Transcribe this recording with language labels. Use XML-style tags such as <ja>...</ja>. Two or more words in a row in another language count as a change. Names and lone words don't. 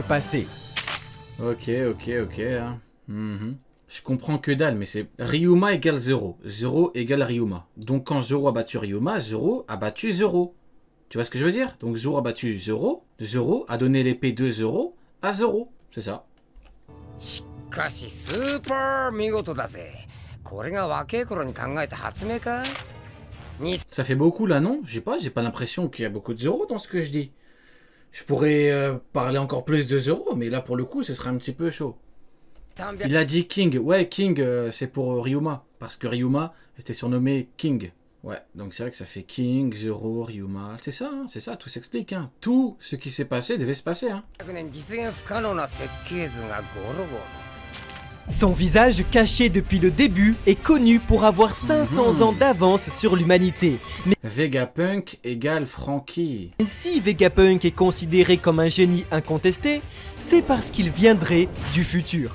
<fr>devait se passer. Ok. Hein. Je comprends que dalle, mais c'est Ryuma égale 0. 0 égale Ryuma. Donc quand Zoro a battu Ryuma, Zoro a battu 0. Tu vois ce que je veux dire? Donc Zoro a battu 0. 0 a donné l'épée de 0 à 0. C'est ça.</fr> <ja>しかしスーパー見事だぜ。これが若い頃に考えた発明か？</ja> <fr>Ça fait beaucoup là, non? J'ai pas l'impression qu'il y a beaucoup de 0 dans ce que je dis. Je pourrais parler encore plus de 0, mais là pour le coup ce serait un petit peu chaud. Il a dit King. Ouais, King, c'est pour Ryuma. Parce que Ryuma était surnommé King. Ouais, donc c'est vrai que ça fait King, Zoro, Ryuma. C'est ça, tout s'explique. Hein. Tout ce qui s'est passé devait se passer. Hein.</fr> <ja>実現不可能な設計図がゴロゴロ。</ja> <fr>Son visage, caché depuis le début, est connu pour avoir 500 ans d'avance sur l'humanité. Mais Vegapunk égale Franky. si Vegapunk est considéré comme un génie incontesté, c'est parce qu'il viendrait du futur.</fr>